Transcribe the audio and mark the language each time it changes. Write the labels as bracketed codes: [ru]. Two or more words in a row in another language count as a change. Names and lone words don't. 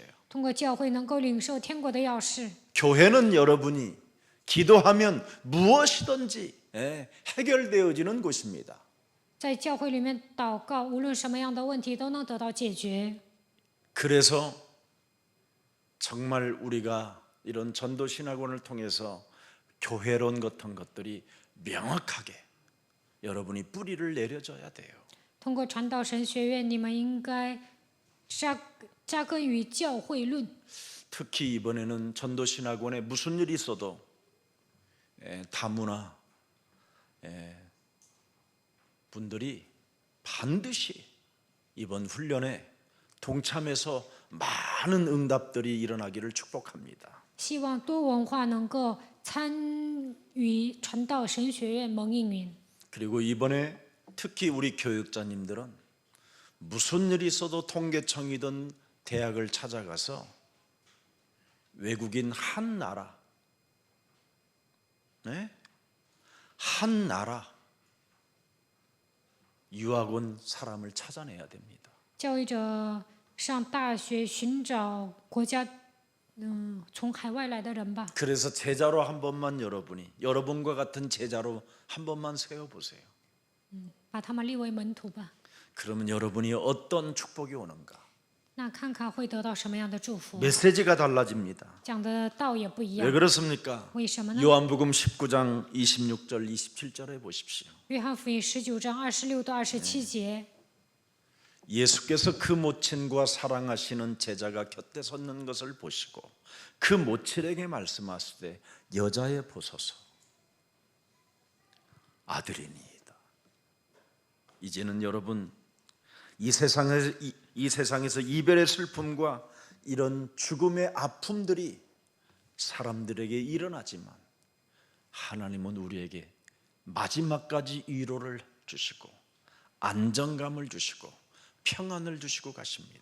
[zh] 通过教会能够领受天国的钥匙。 [ko] 교회는 여러분이 기도하면 무엇이든지 해결되어지는 곳입니다. [zh] 在教会里面祷告，无论什么样的问题都能得到解决。 [ko] 그래서 정말 우리가 이런 전도신학원을 통해서 교회론 같은 것들이 명확하게 여러분이 뿌리를 내려줘야 돼요. [zh] 通过传道神学院，你们应该扎根于教会论。 [ko] 특히 이번에는 전도신학원에 무슨 일이 있어도 다문화 분들이 반드시 이번 훈련에 동참해서 많은 응답들이 일어나기를 축복합니다. [zh] 希望多文化能够参与传道神学院蒙应允。 [ko] 그리고 이번에 특히 우리 교육자님들은 무슨 일이 있어도 통계청이든 대학을 찾아가서 외국인 한 나라, 한 나라 유학 온 사람을 찾아내야 됩니다. [zh] 教育者上大学寻找国家，从海外来的人吧。 [ko] 그래서 제자로 한 번만 여러분과 같은 제자로 한 번만 세워보세요. [zh] 把他们立为门徒吧。 [ko] 그러면 여러분이 어떤 축복이 오는가? [zh] 那看看会得到什么样的祝福？ [ko] 메시지가 달라집니다. [zh] 讲的道也不一 [ko] 왜 [zh] 样。 [ko] 그렇습니까? [zh] 为什么呢？ [ko] 요한복음 19장 26절 27절에 보십시오. [zh] 约翰福音19章26到27节， [ko] 예수께서 그 모친과 사랑하시는 제자가 곁에 섰는 것을 보시고 그 모친에게 말씀하시되 여자의 보소서 아들이니이다. 이제는 여러분 이 세상에서 이별의 슬픔과 이런 죽음의 아픔들이 사람들에게 일어나지만 하나님은 우리에게 마지막까지 위로를 주시고 안정감을 주시고 평안을 주시고 가십니다.